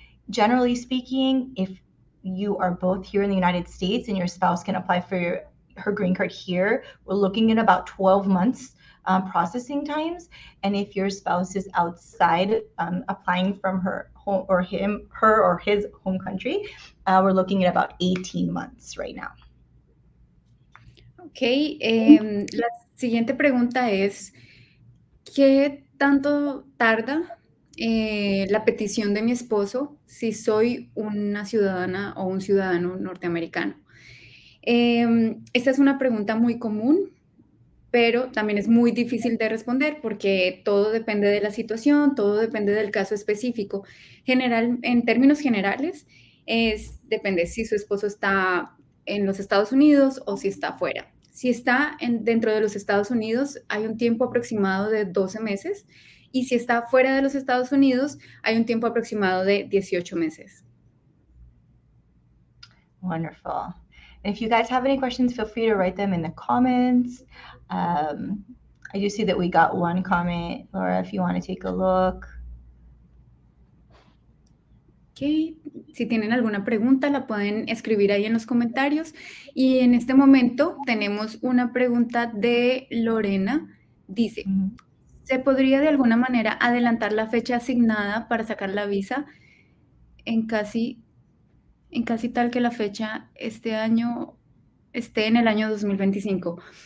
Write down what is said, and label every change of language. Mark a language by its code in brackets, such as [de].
[en] Generally speaking, if you are both here in the United States and your spouse can apply for her green card here, we're looking at about 12 months processing times. And if your spouse is outside applying from her or his home country, we're looking at about 18 months right now. [es] Ok, la siguiente pregunta es, ¿qué tanto tarda la petición de mi esposo si soy una ciudadana o un ciudadano norteamericano? Esta es una pregunta muy común, pero también es muy difícil de responder porque todo depende de la situación, todo depende del caso específico. En términos generales, depende si su esposo está en los Estados Unidos o si está afuera. Si está dentro de los Estados Unidos, hay un tiempo aproximado de 12 meses y si está fuera de los Estados Unidos, hay un tiempo aproximado de 18 meses. [en] Wonderful. And if you guys have any questions, feel free to write them in the comments. I do see that we got one comment, Laura, if you want to take a look. [es] Ok, si tienen alguna pregunta la pueden escribir ahí en los comentarios. Y en este momento tenemos una pregunta de Lorena. Dice, ¿se podría de alguna manera adelantar la fecha asignada para sacar la visa en casi tal que la fecha este año esté en el año 2025?